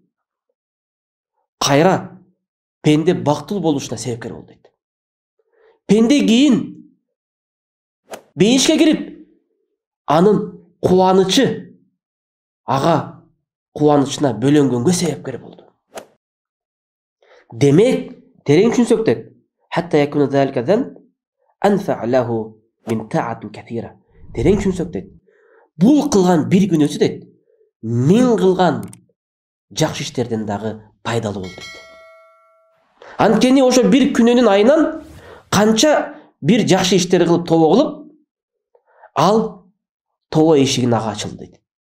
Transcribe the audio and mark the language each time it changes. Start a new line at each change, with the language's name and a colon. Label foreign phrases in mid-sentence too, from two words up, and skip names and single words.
Kyrgyz: Кайра пенде бактылуу болушуна себепкер болду дейт. Пенде кийин бейишке кирип, анын кубанычы ага кубанычына бөлөнгөнгө себепкер болду. Демек, терең түшүнсөк дейт.
Arabic: حتى يكون ذلك الذنب أنفع له من طاعات كثيرة.
Kyrgyz: Терең түшүнсөк дейт. Бул кылган бир күнөөсү дейт. Мен кылган жакшы иштерден дагы пайдалуу болду дейт. Анткени ошо бир күнөөнүн айынан канча бир жакшы иштер кылып тобо кылып, ал тобо эшигин ага ачылды дейт.